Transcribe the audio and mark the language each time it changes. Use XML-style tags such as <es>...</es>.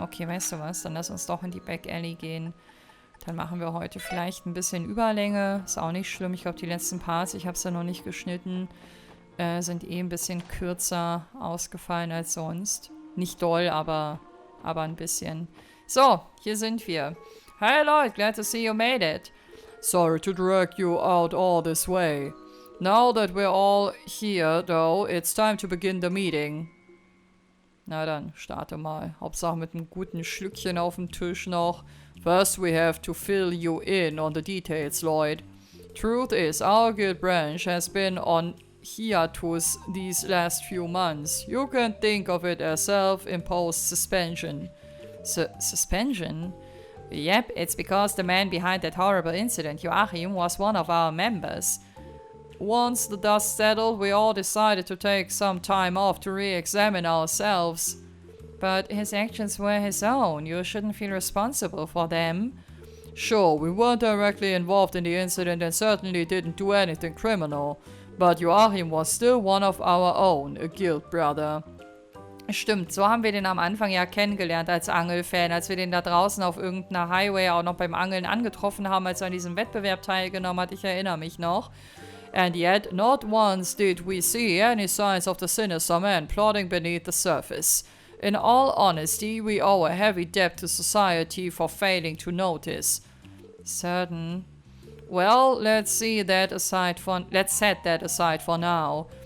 <de>Okay, weißt du was? Dann lass uns doch in die Back Alley gehen. Dann machen wir heute vielleicht ein bisschen Überlänge. Ist auch nicht schlimm. Ich glaube, die letzten Parts, ich habe es ja noch nicht geschnitten, sind eh ein bisschen kürzer ausgefallen als sonst. Nicht doll, aber ein bisschen. So, hier sind wir.</de> <en>Hi Leute, glad to see you made it. Sorry to drag you out all this way. Now that we're all here, though, it's time to begin the meeting.</en> <de>Na dann, starte mal. Hauptsache mit einem guten Schlückchen auf dem Tisch noch.</de> <en>First we have to fill you in on the details, Lloyd. Truth is, our guild branch has been on hiatus these last few months. You can think of it as self-imposed suspension. Suspension? Yep, it's because the man behind that horrible incident, Joachim, was one of our members. Once the dust settled, we all decided to take some time off to re-examine ourselves. But his actions were his own. You shouldn't feel responsible for them. Sure, we weren't directly involved in the incident and certainly didn't do anything criminal. But Joachim was still one of our own, a guild brother.</en> <de>Stimmt, so haben wir den am Anfang ja kennengelernt als Angelfan, als wir den da draußen auf irgendeiner Highway auch noch beim Angeln angetroffen haben, als er an diesem Wettbewerb teilgenommen hat. Ich erinnere mich noch.</de> <en>And yet, not once did we see any signs of the sinister man plotting beneath the surface. In all honesty, we owe a heavy debt to society for failing to notice. Certain. Well, let's set that aside for now.</en>